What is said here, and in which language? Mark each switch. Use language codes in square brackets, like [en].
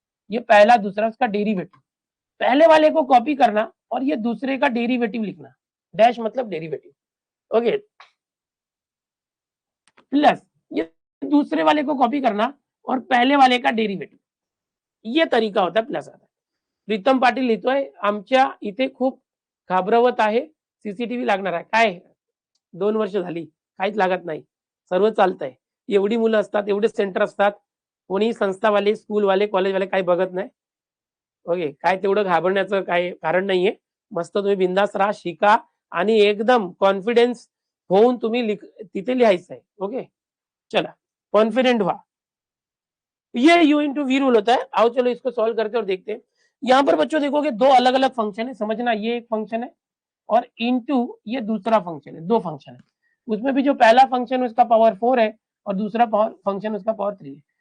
[hi] ये पहला दूसरा उसका डेरिवेटिव, पहले वाले को कॉपी करना और ये दूसरे का डेरिवेटिव लिखना, डैश मतलब डेरिवेटिव, ओके। प्लस ये दूसरे वाले को कॉपी करना और पहले वाले का डेरिवेटिव, ये तरीका होता है प्लस आता है। [mr] प्रीतम पाटील लिहितोय, आमच्या इथे खूप घाबरवत आहे, सीसीटीव्ही लागणार आहे। काय 2 वर्ष झाली, काहीच लागत नाही, सर्व चालतंय। एवढी मुलं असतात, एवढे सेंटर असतात, कोणी संस्थावाले, स्कूलवाले, कॉलेजवाले काही बघत नाही, ओके। काय तेवढं घाबरण्याचं काही कारण नाहीये, मस्त तुम्ही बिंदास राहा, शिका आणि एकदम कॉन्फिडेंस होऊन तुम्ही तिथे लिहायचं आहे, ओके। [hi] चला कॉन्फिडेंट हुआ। ये u इंटू वी रूल होता है। आओ चलो इसको सॉल्व करते और देखते हैं। यहाँ पर बच्चों देखोगे 2 अलग अलग फंक्शन है, समझना, ये एक फंक्शन है और इंटू ये दूसरा फंक्शन है, 2 फंक्शन है। उसमें भी जो पहला फंक्शन उसका पावर 4 है और दूसरा फंक्शन उसका पावर 3 है।